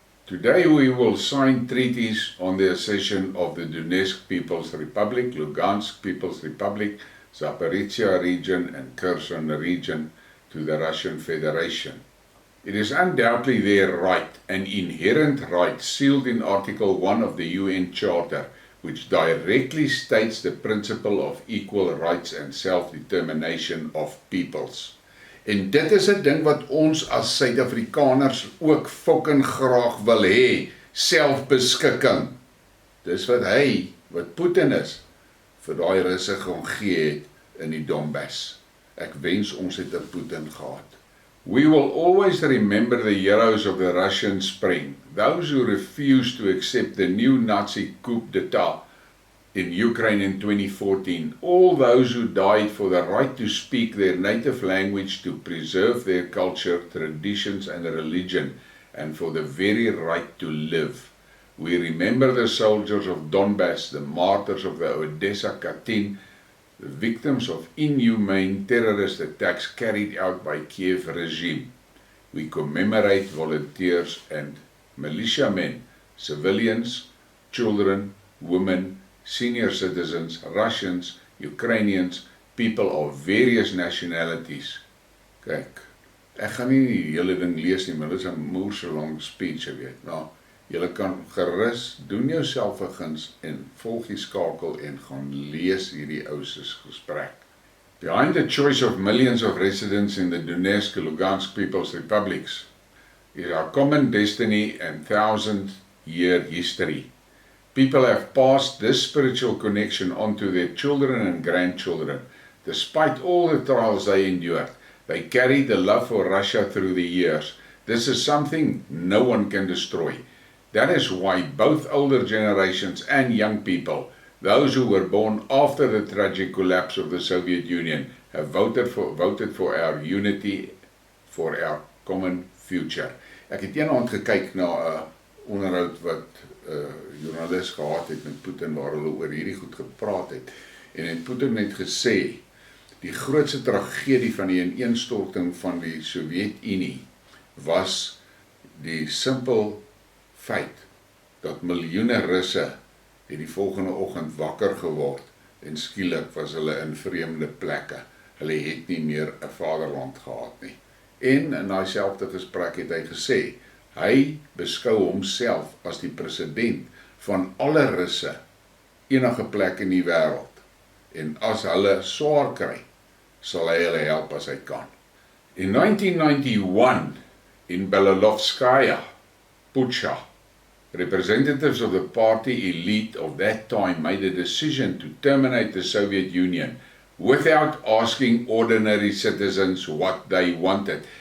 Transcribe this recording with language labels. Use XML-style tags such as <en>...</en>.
<en>Today we will sign treaties on the accession of the Donetsk People's Republic, Lugansk People's Republic, Zaporizhia region and Kherson region to the Russian Federation. It is undoubtedly their right, an inherent right sealed in Article 1 of the UN Charter, which directly states the principle of equal rights and self-determination of peoples.</en> <af>En dit is 'n ding wat ons as Suid-Afrikaners ook fucking graag wil hê, selfbeskikking. Dis wat Putin is, vir daai Russe gaan gee het in die Donbass. Ek wens ons het 'n Putin gehad.</af> <en>We will always remember the heroes of the Russian Spring, those who refused to accept the new Nazi coup d'etat in Ukraine in 2014, all those who died for the right to speak their native language, to preserve their culture, traditions and religion, and for the very right to live. We remember the soldiers of Donbass, the martyrs of the Odessa Katyn, the victims of inhumane terrorist attacks carried out by Kiev regime. We commemorate volunteers and militiamen, civilians, children, women, senior citizens, Russians, Ukrainians, people of various nationalities.</en> <af>Kyk, ek gaan nie die hele ding lees nie, maar dit is 'n moerse lang speech, jy weet. Nou, julle kan gerus doen jouself 'n guns en volg die skakel en gaan lees hierdie ou se gesprek.</af> <en>Behind the choice of millions of residents in the Donetsk and Lugansk People's Republics is our common destiny and thousand-year history. People have passed this spiritual connection on to their children and grandchildren. Despite all the trials they endured, they carried the love for Russia through the years. This is something no one can destroy. That is why both older generations and young people, those who were born after the tragic collapse of the Soviet Union, have voted for our unity, for our common future.</en> <af>Ek het eendag gekyk na 'n onderhoud wat joernalis gehad het met Putin waar hulle oor hierdie goed gepraat het. En het Putin net gesê, die grootste tragedie van die ineenstorting van die Sowjetunie was die simpel feit dat miljoene Russe het die volgende oggend wakker geword en skielik was hulle in vreemde plekke. Hulle het nie meer 'n vaderland gehad nie. En in daai selfde gesprek het hy gesê, hy beskou homself as die president van alle Russe enige plek in die wêreld. En as hulle swaar kry, sal hy hulle help as hy kan.</af> <en>In 1991, in Belalovskaya, Pucha, representatives of the party elite of that time made a decision to terminate the Soviet Union without asking ordinary citizens what they wanted.</en>